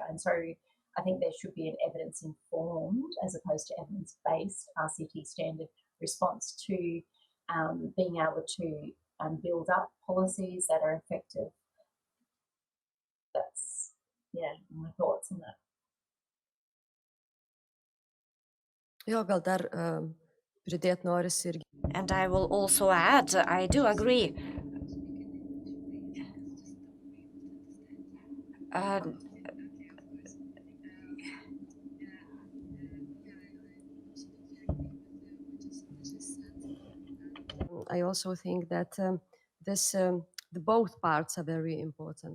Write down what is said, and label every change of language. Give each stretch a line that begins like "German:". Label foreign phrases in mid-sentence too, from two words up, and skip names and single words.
English: And so I think there should be an evidence-informed as opposed to evidence-based RCT standard response to being able to build up policies that are effective. That's, my thoughts on that.
Lithuanian: Jo, gal dar pridėt norisi irgi.
English: And I will also add, I do agree. I also think that the both parts are very important.